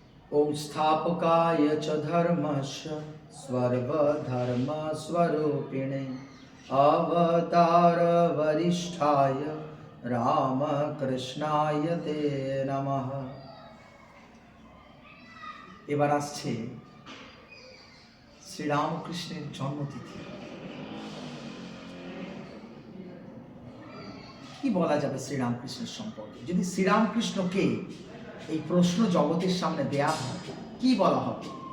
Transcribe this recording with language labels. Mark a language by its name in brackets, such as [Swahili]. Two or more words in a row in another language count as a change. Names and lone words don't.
[Sanskrit] ओम स्थापकाय च धर्मस्य सर्वधर्मस्वरूपिणे अवतार वरिष्ठाय रामकृष्णाय ते नमः। [Bangla] এবার আসছে শ্রীরামকৃষ্ণের জন্মতিথি। কি বলা যাবে শ্রীরামকৃষ্ণের সম্পর্কে? যদি শ্রীরামকৃষ্ণকে এই প্রশ্ন জগতের সামনে দেয়া হয়, কি বলা হবে?